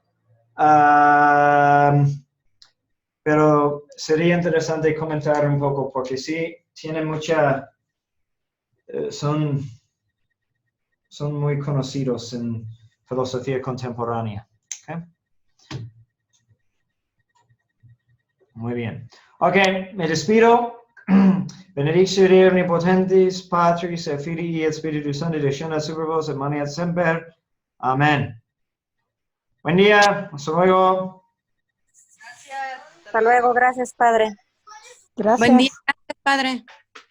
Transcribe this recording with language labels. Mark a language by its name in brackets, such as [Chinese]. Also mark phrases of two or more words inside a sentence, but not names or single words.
[Spanish] Pero sería interesante comentar un poco, porque sí, tiene son muy conocidos en filosofía contemporánea. ¿Okay? Muy bien. Ok, me despido. [Latin] Benedictio omnipotentis, Patris, et Filii, et Spiritus Sancti, descienda super vos, et maneat semper. [Spanish] Amén. Buen día. Hasta luego. Hasta luego, gracias, padre. Gracias. Buen día, padre.